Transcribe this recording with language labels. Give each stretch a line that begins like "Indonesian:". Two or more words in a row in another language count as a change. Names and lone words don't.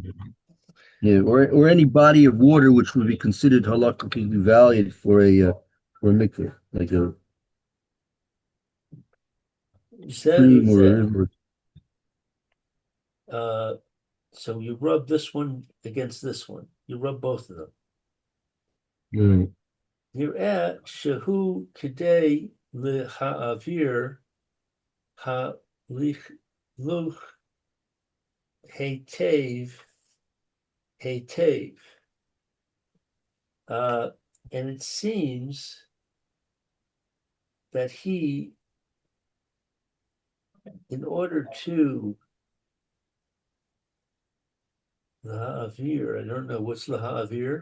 English: Yeah, or any body of water which would be considered halakhically valid for a mikveh, like a stream or a river. So you rub this one against this one. You rub both of them. Mm.
Hebrew: נראה שהוא כדי להעביר הלכלוך היטב היטב.
English: And it seems that he, in order to laha'avir, I don't know what's laha'avir.